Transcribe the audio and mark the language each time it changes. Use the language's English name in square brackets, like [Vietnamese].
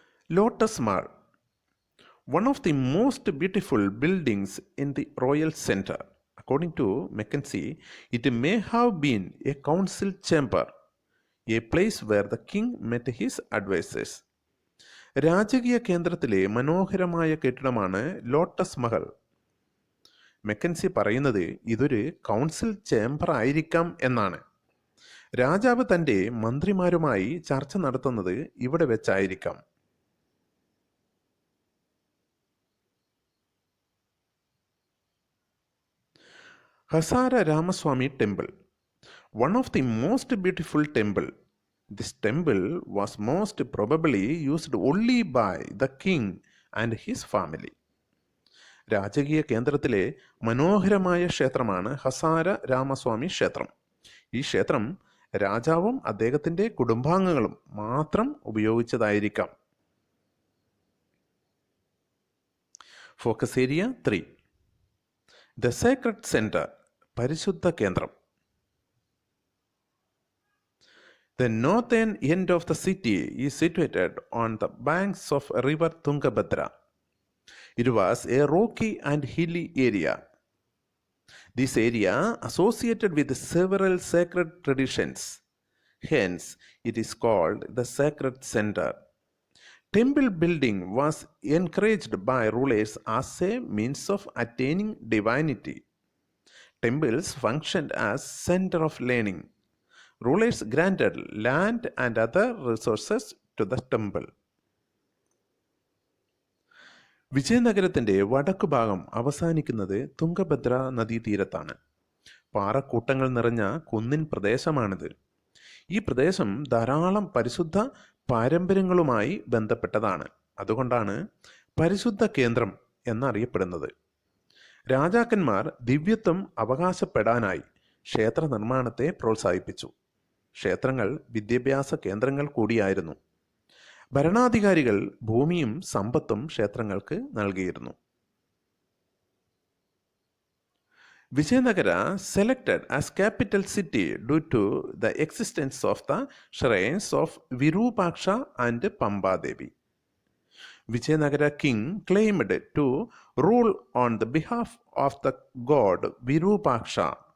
[English] Lotus Mahal, one of the most beautiful buildings in the royal center. According to Mackenzie, it may have been a council chamber, a place where the king met his advisors. [Malayalam] രാജകീയ കേന്ദ്രത്തിലെ മനോഹരമായ കെട്ടിടമാണ് lotus Mahal. McKinsey പറയുന്നത് ഇതൊരു council chamber ആയിരിക്കാം എന്നാണ്. രാജാവ് തൻ്റെ മന്ത്രിമാരുമായി ചർച്ച നടത്തുന്നത് ഇവിടെ വെച്ചായിരിക്കാം. [English] Hazara Ramaswami temple, one of the most beautiful temple. This temple was most probably used only by the king and his family. [Malayalam] രാജകീയ കേന്ദ്രത്തിലെ മനോഹരമായ ക്ഷേത്രമാണ് ഹസാര രാമസ്വാമി ക്ഷേത്രം. ഈ ക്ഷേത്രം രാജാവും അദ്ദേഹത്തിൻ്റെ കുടുംബാംഗങ്ങളും മാത്രം ഉപയോഗിച്ചതായിരിക്കാം. [English] Focus area 3. The Sacred Center, [Malayalam] പരിശുദ്ധ കേന്ദ്രം. [English] The northern end of the city is situated on the banks of river Tungabhadra. It was a rocky and hilly area. This area associated with several sacred traditions. Hence, it is called the Sacred Center. Temple building was encouraged by rulers as a means of attaining divinity. Temples functioned as center of learning. Rulers granted land and other resources to the temple. [Malayalam] വിജയനഗരത്തിൻ്റെ വടക്കു ഭാഗം അവസാനിക്കുന്നത് തുംഗഭദ്ര നദീതീരത്താണ്. പാറക്കൂട്ടങ്ങൾ നിറഞ്ഞ കുന്നിൻ പ്രദേശമാണിത്. ഈ പ്രദേശം ധാരാളം പരിശുദ്ധ പാരമ്പര്യങ്ങളുമായി ബന്ധപ്പെട്ടതാണ്. അതുകൊണ്ടാണ് പരിശുദ്ധ കേന്ദ്രം എന്നറിയപ്പെടുന്നത്. രാജാക്കന്മാർ ദിവ്യത്വം അവകാശപ്പെടാനായി ക്ഷേത്ര നിർമ്മാണത്തെ പ്രോത്സാഹിപ്പിച്ചു. ക്ഷേത്രങ്ങൾ വിദ്യാഭ്യാസ കേന്ദ്രങ്ങൾ കൂടിയായിരുന്നു. ഭരണാധികാരികൾ ഭൂമിയും സമ്പത്തും ക്ഷേത്രങ്ങൾക്ക് നൽകിയിരുന്നു. [English] Vijayanagar selected as capital city due to the existence of the shrines of Virupaksha and Pamba Devi. Vijayanagara king claimed to rule on the behalf of the god Virupaksha.